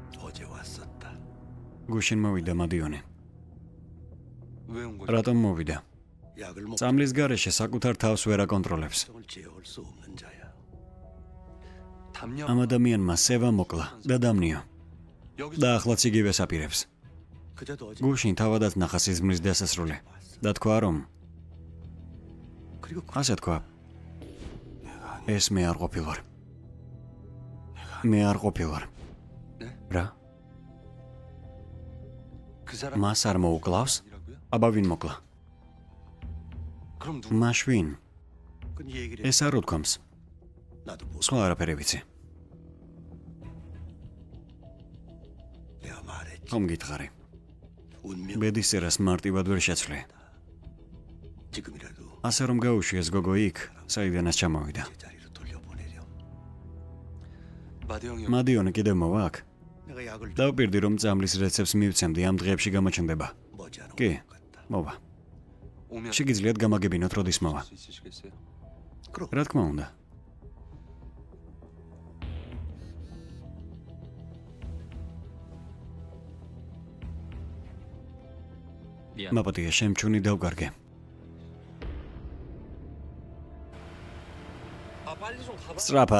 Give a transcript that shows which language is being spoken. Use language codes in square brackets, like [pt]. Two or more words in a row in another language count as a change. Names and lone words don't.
[ko] 어제 왔었다. [ka] გუშინ მოვიდა მადიონი. [ko] 왜 온 거지? [ka] რატომ მოვიდა? [ko] 약을 먹 [ka] წამლის გარეშე საკუთარ თავს ვერ აკონტროლებს. [ko] 성을 제어할 수 없는 자야. 담요. [ka] ამ ადამიანმა სევა მოკლა და დამნიო [ko] 여기서 [ka] და ახლაც იგივე საპირებს. [ko] 그제도 어제 [ka] გუშინ თავადაც ნახა სიზმრის დასასრული და თქვა რომ [ko] 그리고 [ka] ასე თქვა ეს მე არ ყოფილვარ. მე არ ყოფილვარ. [ko] 네? [ka] რა? [ko] 그 사람 [ka] მას არ მოუკლავს? [ko] 이라고요? [ka] აბა ვინ მოკლა? [ko] 그럼 누구? [ka] მას ვინ? [ko] 그 얘기를 [ka] ეს არ უთქვამს. [ko] 나도 못. [ka] სხვა არაფერი ვიცი. [ko] 내가 말했지. [ka] ხომ გითხარი? [ko] 운명 [ka] ბედისწერას მარტივად ვერ შეცვლი. [ko] 지금이라도 [ka] ასე რომ გაუშვიეს გოგო იქ, საიდანაც ჩამოვიდა. [ko] 제자리로 돌려보내렴. 마대 형이 [ka] მადიონი კიდევ მოვა აქ. [ko] 내가 약을 [ka] დავპირდი რომ წამლის რეცეპტს მივცემდი ამ დღეებში გამოჩნდება. [ko] 머지않아 [ka] კი, [ko] 올 것 같다. [ka] მოვა. [ko] 오면 [ka] შეგიძლიათ გამაგებინოთ როდის მოვა. [ko] 수 있으시겠어요? [ka] რა თქმა უნდა. მაპატია შემჩუნი დავგარგე. სწრაფად.